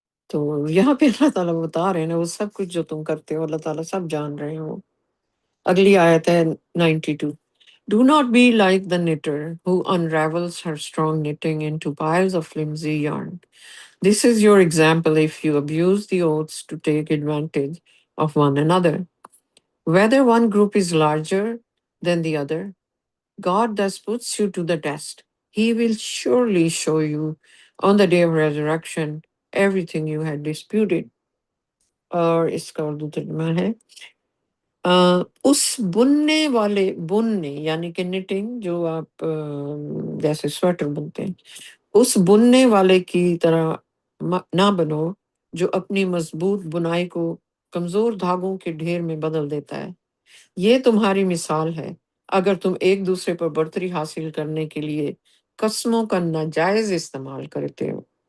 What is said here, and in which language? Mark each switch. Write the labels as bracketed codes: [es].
[ur] تو یہاں پہ اللہ تعالیٰ بتا رہے ہیں نا، وہ سب کچھ جو تم کرتے ہو اللہ تعالیٰ سب جان رہے ہو۔ اگلی آیت ہے 92۔ [en] Do not be like the knitter who unravels her strong knitting into piles of flimsy yarn. This is your example if you abuse the oaths to take advantage of one another. Whether one group is larger than the other, God thus puts you to the test. He will surely show you on the day of resurrection everything you had disputed. [ur] اور اس کا اردو ترجمہ ہے اس بننے والے، بننے یعنی کہ knitting جو آپ جیسے سویٹر بنتے ہیں، اس بننے والے کی طرح نہ بنو جو اپنی مضبوط بنائی کو کمزور دھاگوں کے ڈھیر میں بدل دیتا ہے۔ یہ تمہاری مثال ہے اگر تم ایک دوسرے پر برتری حاصل کرنے کے لیے قسموں کا ناجائز استعمال کرتے ہو،